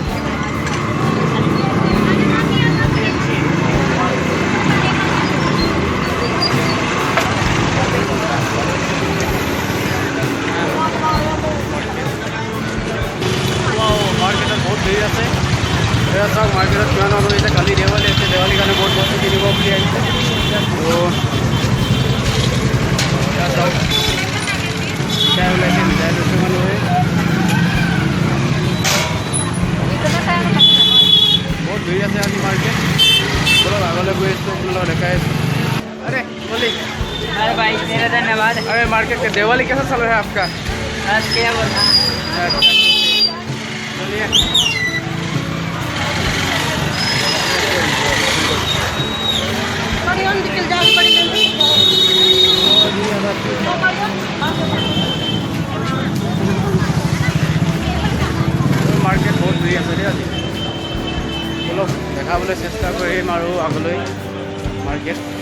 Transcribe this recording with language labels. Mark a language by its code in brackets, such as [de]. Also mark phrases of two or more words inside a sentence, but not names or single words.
[as] মাৰ্কেটত বহুত ভিৰ আছে এয়া চাওক মাৰ্কেটত কিমান মানুহ আহিছে কালি দেৱালী আছে দেৱালীৰ কাৰণে বহুত বস্তু কিনিব বুলি আহিছে ত' এয়া চাওক মিঠাই ওলাইছে মিঠাই লৈছে মানুহে বহুত ভিৰ আছে আজি মাৰ্কেট বলক আগলৈ গৈ আছোঁ আপোনালোকক দেখাই আছোঁ [hi] अरे बोलिए अरे भाई मेरा धन्यवाद अरे मार्केट के दिवाली कैसा चल रहा है आपका आज क्या बोलना बोलिए मार्केट बहुत [as] ভিৰ আছে দেই আজি বলক দেখাবলৈ চেষ্টা কৰিম আৰু আগলৈ মাৰ্কেট